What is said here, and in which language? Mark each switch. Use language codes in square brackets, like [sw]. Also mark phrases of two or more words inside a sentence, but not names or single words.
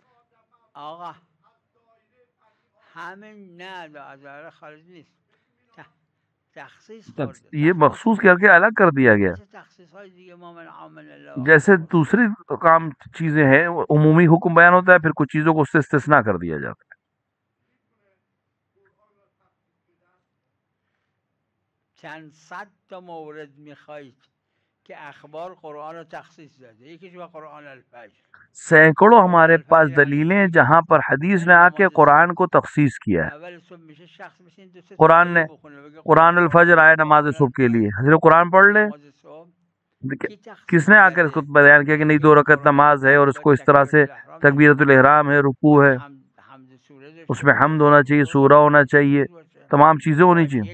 [ur] یہ مخصوص کر کے الگ کر دیا گیا. جیسے دوسری کام چیزیں ہیں عمومی حکم بیان ہوتا ہے، پھر کچھ چیزوں کو اس سے استثناء کر دیا جاتا ہے. [fa] چند صد تا مورد میخواید که اخبار قرآن رو تخصیص داده. یکیش با قرآن الفجر. [ur] سینکڑوں ہمارے پاس دلیلیں جہاں پر حدیث نے آ کے قرآن کو تخصیص کیا ہے. قرآن الفجر آئے نماز صبح کے لیے، حضرت قرآن پڑھ لے. کس نے آ کر اس کو بیان کیا کہ نہیں 2 رکعت نماز ہے اور اس کو اس طرح سے تکبیرۃ الاحرام ہے، رکوع ہے، اس میں حمد ہونا چاہیے، سورہ ہونا چاہیے، تمام چیزیں ہونی چاہیے.